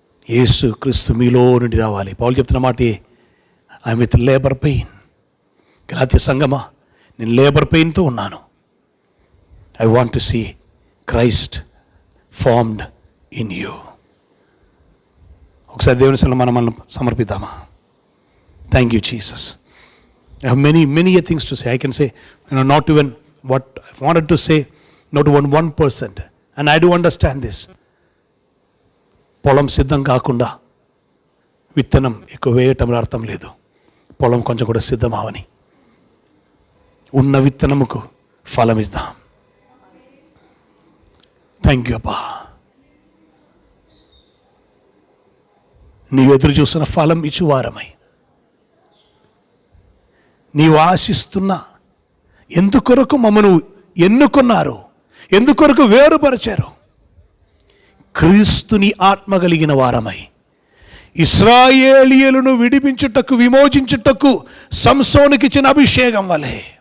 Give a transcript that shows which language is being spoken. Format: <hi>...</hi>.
<te>యేసు క్రీస్తు మీలో నుండి రావాలి. పౌలు చెప్తున్న మాట,</te> <en>I'm with labour pain.</en> <te>గలాతీయ సంగమా, నేను లేబర్ పెయిన్తో ఉన్నాను.</te> <en>I want to see Christ formed in you.</en> <te>ఒకసారి దేవుని సన్నిధిలో మనం సమర్పిద్దామా?</te> <en>Thank you Jesus. I have many things to say. I can say, not even what I wanted to say, not even 1%. And I do understand this.</en> <te>పొలం సిద్ధం కాకుండా విత్తనం ఎక్కువ వేయటంలో అర్థం లేదు. పొలం కొంచెం కూడా సిద్ధమవని ఉన్న విత్తనముకు ఫలం ఇద్దాం.</te> <en>Thank you అబ్బా.</en> <te>నీవు ఎదురు చూస్తున్న ఫలం ఇచ్చువారమై, నీవు ఆశిస్తున్న ఎందుకొరకు మమ్మను ఎన్నుకున్నారు, ఎందుకొరకు వేరుపరిచారు, క్రీస్తుని ఆత్మ కలిగిన వారమై ఇశ్రాయేలీయులను విడిపించుటకు, విమోచించుటకు సంసోనుకి ఇచ్చిన అభిషేకం వలె</te>